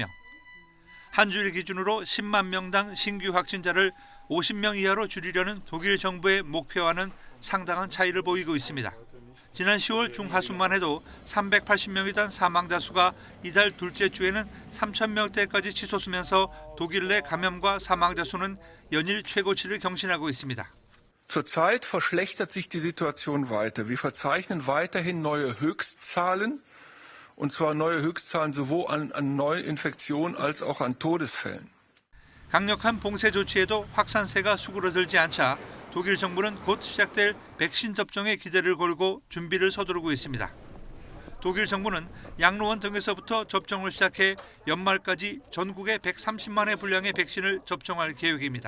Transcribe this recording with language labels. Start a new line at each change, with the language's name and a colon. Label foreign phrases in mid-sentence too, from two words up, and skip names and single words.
Korean: 한 주일 기준으로 10만 명당 신규 확진자를 50명 이하로 줄이려는 독일 정부의 목표와는 상당한 차이를 보이고 있습니다. 지난 10월 중하순만 해도 380명이던 사망자 수가 이달 둘째 주에는 3,000명대까지 치솟으면서 독일 내 감염과 사망자 수는 연일 최고치를 경신하고 있습니다.
German: Zurzeit verschlechtert sich die Situation weiter. Wir verzeichnen weiterhin neue Höchstzahlen, und zwar neue Höchstzahlen sowohl an Neuinfektionen als auch an Todesfällen.
Korean: 강력한 봉쇄 조치에도 확산세가 수그러들지 않자 독일 정부는 곧 시작될 백신 접종에 기대를 걸고 준비를 서두르고 있습니다. 독일 정부는 양로원 등에서부터 접종을 시작해 연말까지 전국에 130만회 분량의 백신을 접종할 계획입니다.